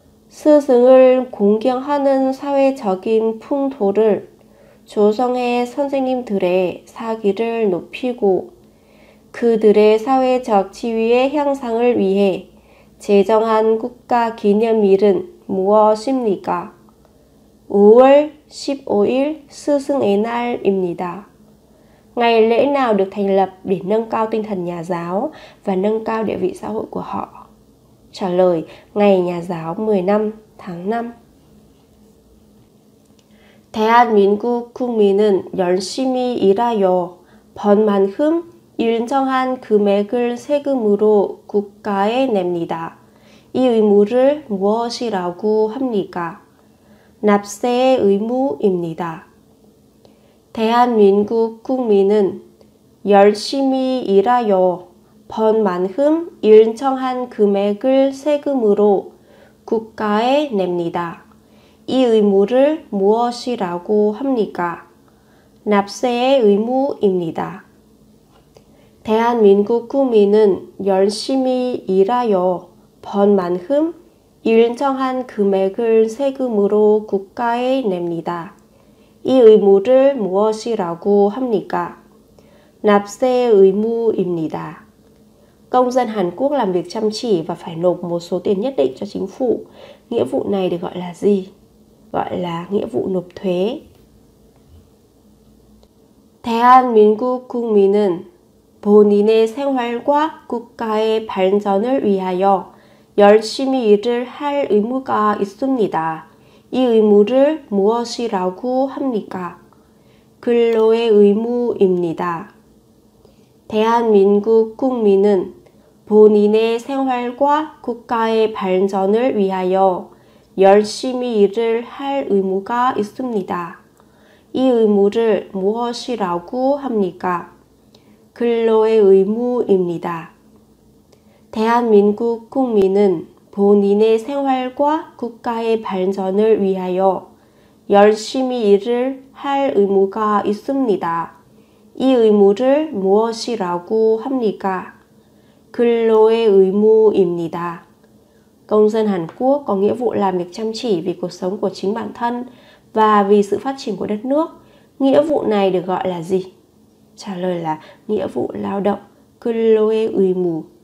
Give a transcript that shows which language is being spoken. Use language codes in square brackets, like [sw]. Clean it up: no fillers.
[ko] 스승을 공경하는 사회적인 풍토를 조성해 선생님들의 사기를 높이고 그들의 사회적 지위의 향상을 위해 제정한 국가 기념일은 무엇입니까? 5월 15일 스승의 날입니다. [vi] Ngày lễ nào được thành lập để nâng cao tinh thần nhà giáo và nâng cao địa vị xã hội của họ? Trả lời, ngày nhà giáo 15 tháng 5. [ko] 대한민국 국민은 열심히 일하여 번 만큼 일정한 금액을 세금으로 국가에 냅니다. 이 의무를 무엇이라고 합니까? 납세의 의무입니다. 대한민국 국민은 열심히 일하여 번 만큼 일정한 금액을 세금으로 국가에 냅니다. 이 의무를 무엇이라고 합니까? 납세의 의무입니다. 대한민국 국민은 열심히 일하여 번 만큼 일정한 금액을 세금으로 국가에 냅니다. 이 의무를 무엇이라고 합니까? 납세의 의무입니다. [vi] Công dân Hàn Quốc làm việc chăm chỉ và phải nộp một số tiền nhất định cho chính phủ. Nghĩa vụ này được gọi là gì? Gọi là nghĩa vụ nộp thuế. [ko] 대한민국 국민은 본인의 생활과 국가의 발전을 위하여 열심히 일을 할 의무가 있습니다. 이 의무를 무엇이라고 합니까? 근로의 의무입니다. 대한민국 국민은 본인의 생활과 국가의 발전을 위하여 열심히 일을 할 의무가 있습니다. 이 의무를 무엇이라고 합니까? 근로의 의무입니다. 대한민국 국민은 본인의 생활과 국가의 발전을 위하여 열심히 일을 할 의무가 있습니다. 이 의무를 무엇이라고 합니까? 근로의 의무입니다. [vi] Công dân Hàn Quốc có nghĩa vụ làm việc chăm chỉ vì cuộc sống của chính bản thân và vì sự phát triển của đất nước. Nghĩa vụ này được gọi là gì? Trả lời là nghĩa vụ lao động, [ko] 근로의 의무.